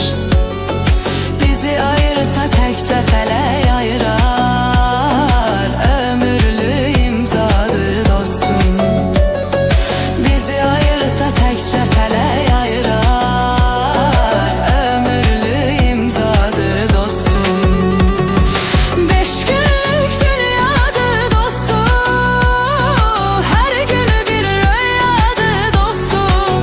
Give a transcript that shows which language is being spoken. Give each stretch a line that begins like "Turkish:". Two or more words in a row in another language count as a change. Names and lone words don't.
Azerbaijani: Bizi ayırsa təkcə fələk ayırar, ömürlü imzadır dostum. Bizi ayırsa təkcə fələk ayırar, ömürlü imzadır dostum.
Turkish: Beş günlük dünyadır dostum, her günü bir rüyadır dostum.